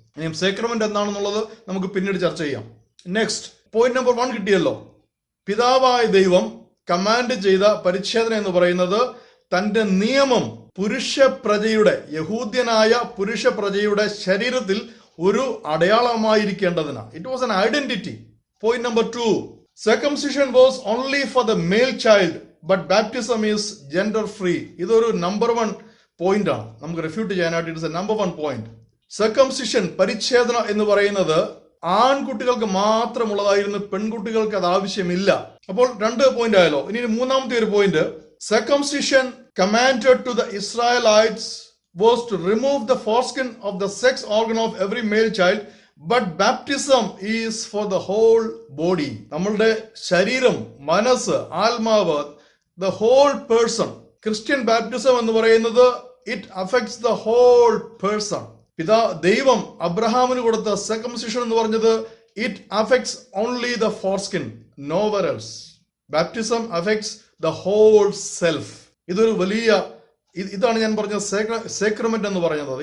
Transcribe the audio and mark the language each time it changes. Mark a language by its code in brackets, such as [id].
[ml] ഇനി സേക്രമെന്റ് എന്താണെന്നുള്ളത് നമുക്ക് പിന്നീട് ചർച്ച ചെയ്യാം. നെക്സ്റ്റ് പോയിന്റ് നമ്പർ 1 കിട്ടിയല്ലോ. പിതാവായ ദൈവം കമാൻഡ് ചെയ്ത പരിച്ഛേദന എന്ന് പറയുന്നത് തന്റെ നിയമം പുരുഷ പ്രജയുടെ, യഹൂദ്യനായ പുരുഷ പ്രജയുടെ ശരീരത്തിൽ ഒരു അടയാളമായിരിക്കേണ്ടതിന്. [en] It was an identity. Point number 2, circumcision was only for the male child but baptism is gender free. [ml] ഇതൊരു നമ്പർ 1 പോയിന്റ് ആണ്, നമുക്ക് റെഫ്യൂട്ട് ചെയ്യാനായിട്ട്. [en] It's a number 1 point. [ml] Circumcision, പരിച്ഛേദന എന്ന് പറയുന്നത് ആൺകുട്ടികൾക്ക് മാത്രമുള്ളതായിരുന്നു, പെൺകുട്ടികൾക്ക് അത് ആവശ്യമില്ല. അപ്പോൾ 2 പോയിന്റ് ആയല്ലോ. ഇനി 3ാമത്തെ ഒരു point, [en] circumcision commanded to the Israelites was to remove the foreskin of the sex organ of every male child, but baptism is for the whole body. [ml] നമ്മളുടെ ശരീരം, മനസ്സ്, ആത്മാവ്, [en] the whole person. [ml] Christian baptism എന്ന് പറയുന്നത് [en] it affects the whole person. [ml] ദൈവം അബ്രഹാമിന് കൊടുത്ത circumcision എന്ന് പറഞ്ഞത് [en] it affects only the foreskin, nowhere else. Baptism affects the whole self. [ml] ഇതൊരു വലിയ, ഇതാണ് ഞാൻ പറഞ്ഞ സേക്രമെന്റ് എന്ന് പറയുന്നത്.